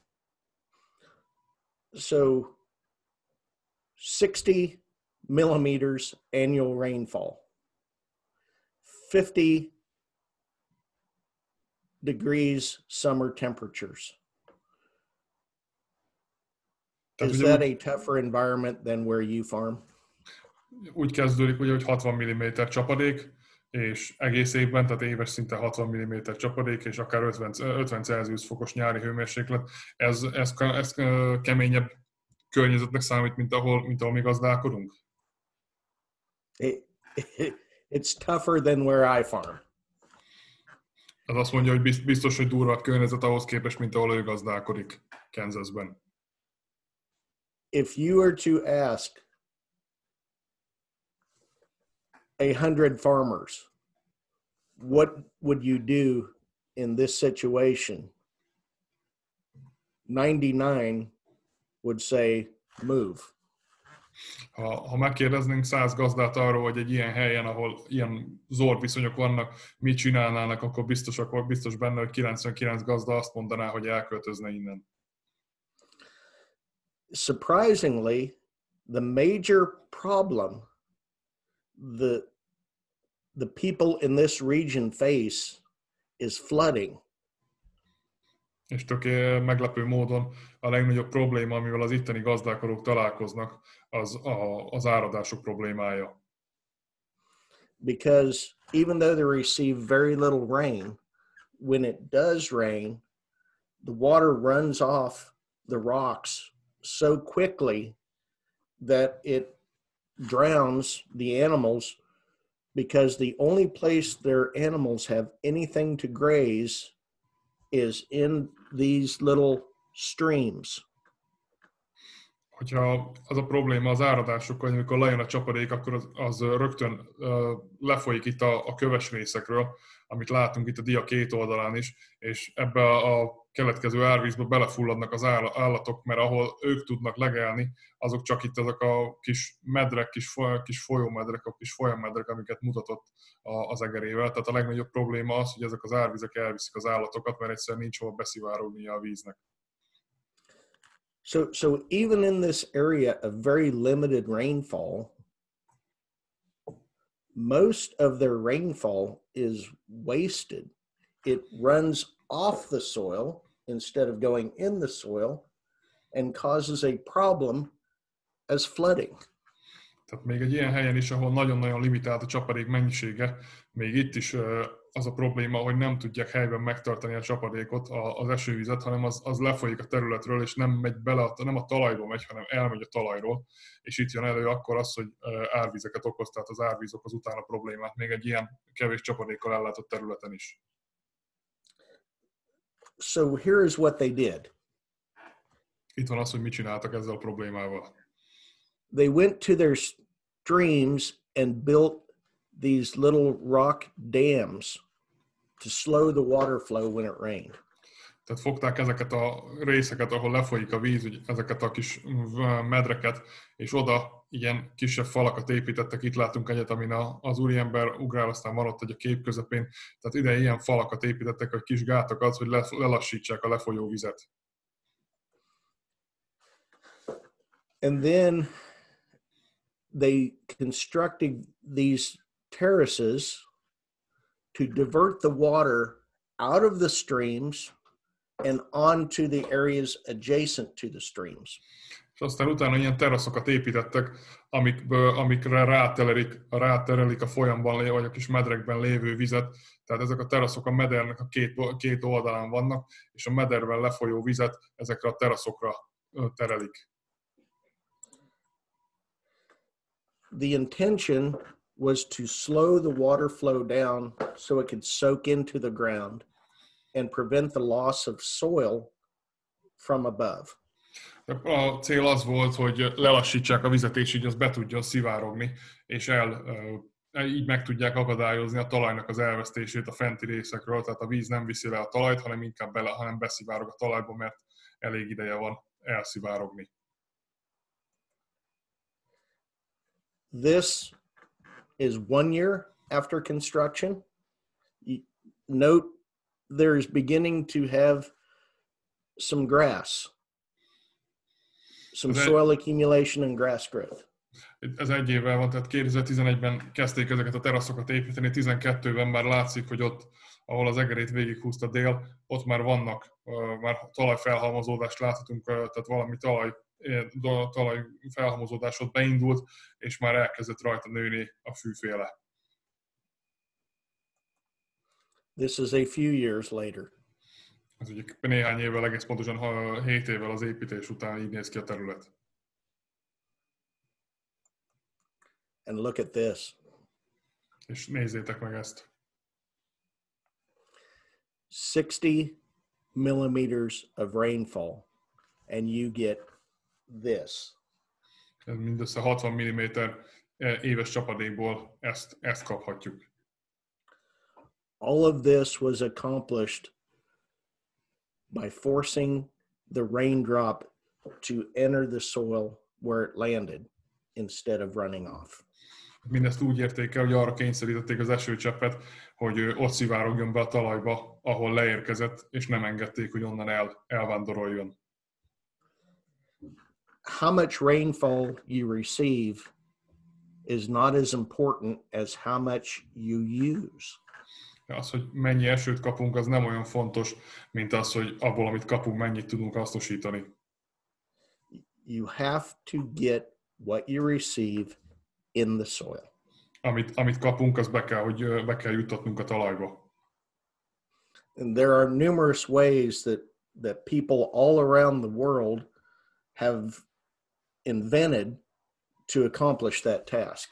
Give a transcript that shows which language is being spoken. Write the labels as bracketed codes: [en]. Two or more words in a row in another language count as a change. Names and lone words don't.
[en] So 60 millimeters annual rainfall, 50 degrees summer temperatures. Is that a tougher environment than where you farm? [hu] Úgy kezdődik, ugye, hogy 60 mm csapadék, és egész évben, tehát éves szinten 60 mm csapadék, és akár 50 Celsius fokos nyári hőmérséklet. Ez keményebb környezetnek számít, mint ahol mi gazdálkodunk? [en] It's tougher than where I farm. [hu] Ez azt mondja, hogy biztos, hogy durva a környezet ahhoz képest, mint ahol ő gazdálkodik Kansasben. [en] If you were to ask 100 farmers, what would you do in this situation? 99 would say, move. [hu] Ha megkérdeznénk 100 gazdát arról, hogy egy ilyen helyen, ahol ilyen zord viszonyok vannak, mit csinálnának, akkor biztos benne, hogy 99 gazda azt mondaná, hogy elköltözne innen. [en] Surprisingly, the major problem, the people in this region face is flooding. [hu] És tök meglepő módon a legnagyobb probléma, amivel az itteni gazdálkodók találkoznak, az áradások problémája. [en] Because even though they receive very little rain, when it does rain, the water runs off the rocks so quickly that it drowns the animals, because the only place their animals have anything to graze is in these little streams. [hu] Hogyha az a probléma az áradásokkal, hogy amikor lejön a csapadék, akkor az rögtön lefolyik itt a köves részekről, amit látunk itt a dia két oldalán is, és ebbe a keletkező árvízbe belefulladnak az állatok, mert ahol ők tudnak legelni, azok csak itt azok a kis medrek, kis folyómedrek, a kis folyammedrek, amiket mutatott az egerével. Tehát a legnagyobb probléma az, hogy ezek az árvizek elviszik az állatokat, mert egyszerűen nincs hova beszivárognia a víznek. [en] So even in this area of very limited rainfall, most of their rainfall is wasted. It runs off the soil instead of going in the soil and causes a problem as flooding. [hu] Tehát még egy ilyen helyen is, ahol nagyon-nagyon limitált a csapadék mennyisége, még itt is az a probléma, hogy nem tudják helyben megtartani a csapadékot, az esővizet, hanem az lefolyik a területről, és nem megy bele, nem a talajba megy, hanem elmegy a talajról, és itt jön elő akkor az, hogy árvizeket okoz, tehát az árvíz okoz utána problémát, még egy ilyen kevés csapadékkal ellátott területen is. [en] So here is what they did. [hu] Itt van az, hogy mit csináltak ezzel a problémával. [en] They went to their streams and built these little rock dams to slow the water flow when it rained. [hu] Tehát fogták ezeket a részeket, ahol lefolyik a víz, ezeket a kis medreket, és oda ilyen kisebb falakat építettek. Itt látunk egyet, amin az úriember ugrál, aztán van ott egy a kép közepén. Tehát ide ilyen falakat építettek, hogy kis gátakat, hogy lelassítsák a lefolyó vizet. [en] And then they constructed these terraces to divert the water out of the streams and onto the areas adjacent to the streams. [hu] És aztán utána ilyen teraszokat építettek, amikre ráterelik a folyamban vagy a kis medrekben lévő vizet. Tehát ezek a teraszok a medernek a két oldalán vannak, és a mederben lefolyó vizet ezekre a teraszokra terelik. [en] The intention was to slow the water flow down so it could soak into the ground and prevent the loss of soil from above. [hu] A cél az volt, hogy lelassítsák a vizet, és így az be tudjon szivárogni, és így meg tudják akadályozni a talajnak az elvesztését a fenti részekről, tehát a víz nem viszi le a talajt, hanem inkább hanem beszivárog a talajba, mert elég ideje van elszivárogni. [en] This is 1 year after construction. Note there's beginning to have some grass, some soil accumulation and grass growth. [hu] Ez 1 évvel van, tehát 2011-ben kezdték ezeket a teraszokat építeni, 12-ben már látszik, hogy ott, ahol az egerét végighúzta dél, ott már vannak, már talajfelhalmozódást láthatunk, tehát valami talajfelhalmozódás ott beindult, és már elkezdett rajta nőni a fűféle. [en] This is a few years later. [hu] Ez ugye néhány évvel, egész pontosan 7 évvel az építés után így néz ki a terület. [en] And look at this. [hu] És nézzétek meg ezt. [en] 60 millimeters of rainfall, and you get this. [hu] Ez mindössze 60 mm éves csapadékból ezt kaphatjuk. [en] All of this was accomplished by forcing the raindrop to enter the soil where it landed instead of running off. [hu] Mindezt úgy érték el, hogy arra kényszerítették az esőcseppet, hogy ott szivárogjon be a talajba, ahol leérkezett, és nem engedték, hogy onnan elvándoroljon. [en] How much rainfall you receive is not as important as how much you use. [hu] Az, hogy mennyi esőt kapunk, az nem olyan fontos, mint az, hogy abból, amit kapunk, mennyit tudunk hasznosítani. [en] You have to get what you receive in the soil. [hu] Amit kapunk, az be kell juttatnunk a talajba. [en] And there are numerous ways that people all around the world have invented to accomplish that task.